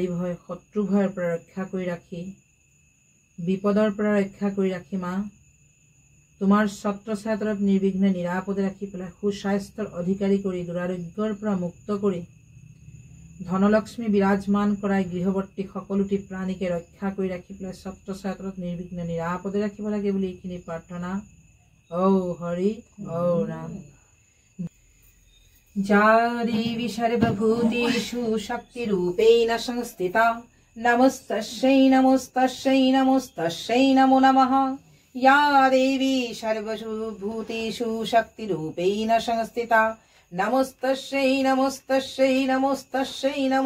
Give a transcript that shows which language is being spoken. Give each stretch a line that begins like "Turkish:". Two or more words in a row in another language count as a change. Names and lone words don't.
Assamese: ভয় শত্ৰু ভয়ৰ পৰা ৰক্ষা কৰি ৰাখি বিপদৰ পৰা ৰক্ষা কৰি ৰাখি মা তোমাৰ ছাত্ৰ ছাত্ৰত নিৰ্বিঘ্নে নিৰাপদে ৰাখি পেলাই সুস্বাস্থ্যৰ অধিকাৰী কৰি দুৰাৰোগ্যৰ পৰা মুক্ত কৰি ধনলক্ষ্মী বিৰাজমান কৰাই গৃহবৰ্তী সকলোটি প্ৰাণীকে ৰক্ষা কৰি ৰাখি পেলাই ছাত্ৰ ছাত্ৰত নিৰ্বিঘ্নে নিৰাপদে ৰাখিব লাগে বুলি এইখিনি প্ৰাৰ্থনা ঔ হৰি ঔ ৰাম
Sanskrit: या देवी सर्वभूतेषु शक्तिरूपेण संस्थिता नमस्तस्यै नमस्तस्यै नमस्तस्यै नमो नमः या देवी सर्वभूतेषु शक्तिरूपेण संस्थिता नमस्तस्यै नमस्तस्यै नमस्तस्यै नमो